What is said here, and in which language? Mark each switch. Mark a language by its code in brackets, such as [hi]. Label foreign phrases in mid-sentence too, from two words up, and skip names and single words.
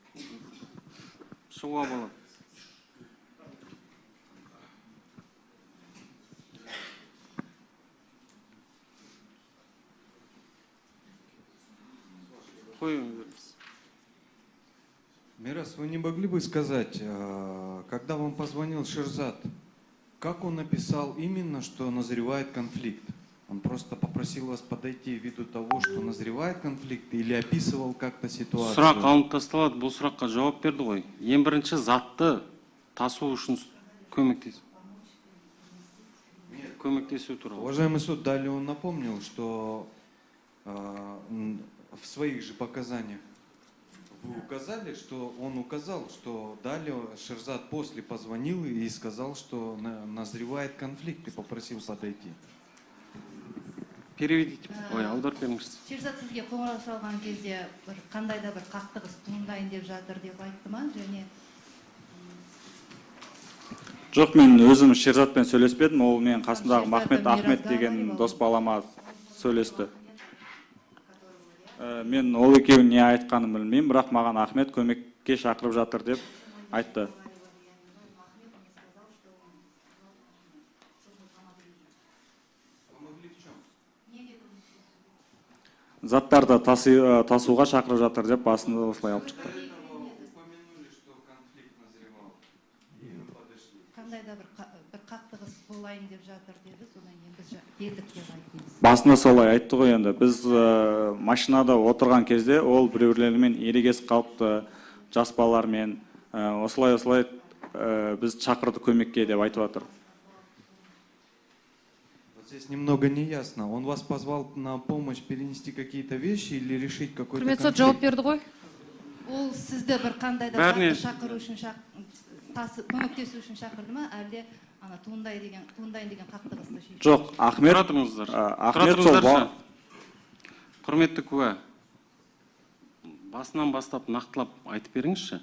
[kk] шығуға болады. [ru] Мирас, вы не могли бы сказать, когда вам позвонил Шерзат, как он написал именно, что назревает конфликт? Он просто попросил вас подойти ввиду того, что назревает конфликт, или описывал как-то ситуацию? [kk] Сұрақ алынып тасталады, бұл сұраққа жауап берді ғой. Ең бірінші затты тасу үшін көмектесу туралы. [ru] Уважаемый суд, далее он напомнил, что в своих же показаниях вы указали, что он указал, что далее Шерзат после позвонил и сказал, что назревает конфликт и попросил подойти. Переведите. [kk] Ой, аударып беріңіз. Шерзат сізге қоңырау шалған кезде қандай да бір қақтығыс туындайын деп жатыр деп айтты ма? Және Жоқ, мен өзім Шерзатпен сөйлеспедім, ол мен қасымдағы Махмет Ахмет деген дос балама сөйлесті. Мен ол екеуін не айтқанын білмеймін, бірақ маған Ахмет көмекке шақырып жатыр деп айтты. Заттарды тасуға шақырып жатыр деп басында осылай алып шықты. [ru] Упомянули, что конфликт назревал. [kk] қандай да бір қақтығыс болайын деп жатыр деді, содан кейін біз келдік деп айттыңыз. Басында солай айтты ғой енді. Біз машинада отырған кезде ол біреулермен ерегесіп қалыпты, жас балалармен. Осылай біз шақырды көмекке деп айтып жатыр. [ru] Здесь немного неясно. Он вас позвал на помощь перенести какие-то вещи или решить какой-то [kk] Құрметті сот [ru] конфликт? [kk] жауап берді ғой. Ол сізді бір қандай да Бәріне- затты шақыру үшін көмектесу үшін шақырды ма, әлде ана туындайын деген қақтығысты шешу? Жоқ, Ахмет. Тұра тұрыңыздар. Ахмет Тұра сол тұрыңыздаршы. Құрметті куә, басынан бастап нақтылап айтып беріңізші.